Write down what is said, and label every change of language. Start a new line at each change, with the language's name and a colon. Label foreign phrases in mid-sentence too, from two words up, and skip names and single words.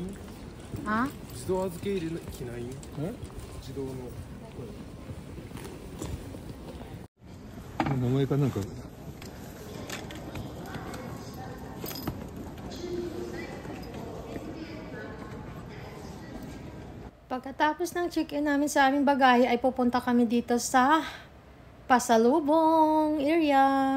Japanese: Ha? 自動預け入れ機ないん？自動の。名前かなんか。
Filipino: Pagkatapos ng check-in namin sa aming bagahe ay pupunta kami dito sa pasalubong area.